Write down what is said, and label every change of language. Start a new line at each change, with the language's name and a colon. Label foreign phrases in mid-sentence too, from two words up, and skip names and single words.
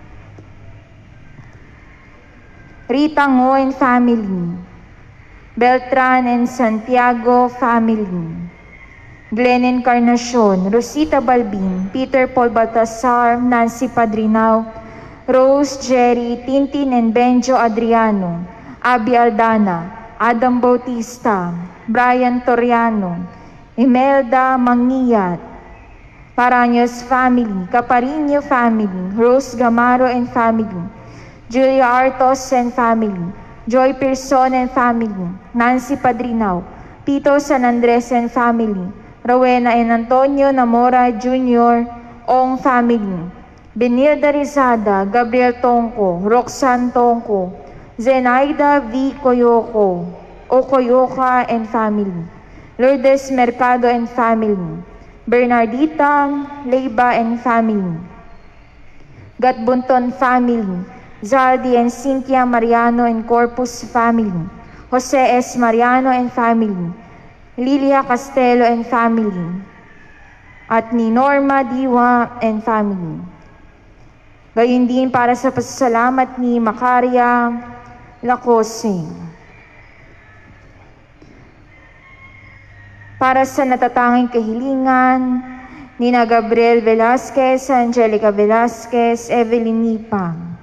Filipino: Rita Ngo and family, Beltran and Santiago family, Glenn Encarnacion, Rosita Balbin, Peter Paul Baltasar, Nancy Padrinao, Rose Jerry, Tintin and Benjo Adriano, Abby Aldana, Adam Bautista, Brian Toriano, Imelda Mangiat, Paraños family, Caparino family, Rose Gamaro and family, Julia Artos and family, Joy Pearson and family, Nancy Padrinao, Tito San Andres and family, Rowena and Antonio Namora Jr. Ong family, Benilda Rizada, Gabriel Tongko, Roxanne Tongko, Zenaida V. Coyoco, Ocoyoca and family, Lourdes Mercado and family, Bernardita Leiba and family, Gatbunton family, Zaldi and Cynthia Mariano and Corpus family, Jose S. Mariano and family, Lilia Castelo and family, at ni Norma Diwa and family. Gayon din para sa pasasalamat ni Macaria Lacose. Para sa natatanging kahilingan ni na Gabriel Velasquez, Angelica Velasquez, Evelyn Nipang,